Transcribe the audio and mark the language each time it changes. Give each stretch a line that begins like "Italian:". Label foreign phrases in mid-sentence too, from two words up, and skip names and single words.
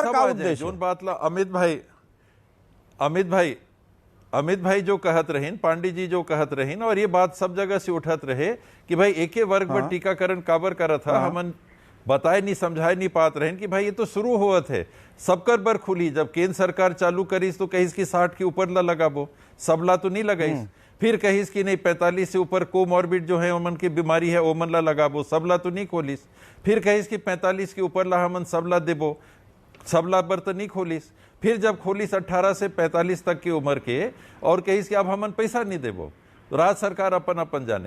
Chhattisgarhi: सब का आ जाए। उद्देश्य जोन बात ला अमित भाई जो कहत रहीन, पांडे जी जो कहत रहीन, और ये बात सब जगह से उठत रहे कि भाई एके वर्ग पर टीकाकरण काबर करत था, हमन बताए नहीं समझाए नहीं पात रहे कि भाई ये तो शुरू हुआ थे सबकर बर खुली, जब केंद्र सरकार चालू करीस तो कहीस की 60 के ऊपर ला लगाबो, सबला तो नहीं लगाईस, फिर कहीस कि नहीं 45 से ऊपर कोमॉर्बिड जो है ओमन की बीमारी है ओमन ला लगाबो, सबला तो नहीं खोलिस, फिर कहीस कि 45 के ऊपर ला हमन सबला देबो, सबला बर तो नहीं खोलिस, फिर जब खोलिस 18 से 45 तक की उम्र के और कहीस कि अब हमन पैसा नहीं देबो, तो राज्य सरकार अपन अपन जाने।